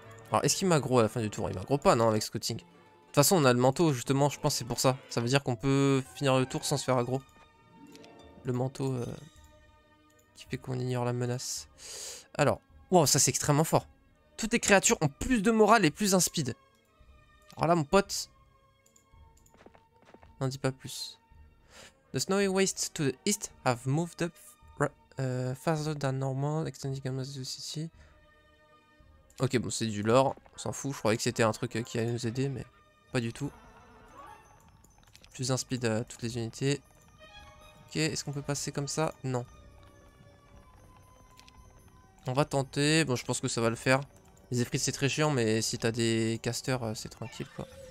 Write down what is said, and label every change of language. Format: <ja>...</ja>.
<fr>Alors est-ce qu'il m'aggro à la fin du tour? Il m'aggro pas non avec Scouting. De toute façon on a le manteau justement, je pense c'est pour ça. Ça veut dire qu'on peut finir le tour sans se faire aggro. Le manteau qui fait qu'on ignore la menace. Alors, wow ça c'est extrêmement fort. Toutes les créatures ont plus de morale et plus un speed. Alors là mon pote... N'en dis pas plus.</fr> <en>The snowy wastes to the east have moved up faster than normal, extending the city.</en> <fr>Ok, bon, c'est du lore, on s'en fout. Je croyais que c'était un truc qui allait nous aider, mais pas du tout. Plus un speed à toutes les unités. Ok, est-ce qu'on peut passer comme ça? Non. On va tenter. Bon, je pense que ça va le faire. Les effrits, c'est très chiant, mais si t'as des casters, c'est tranquille, quoi.</fr>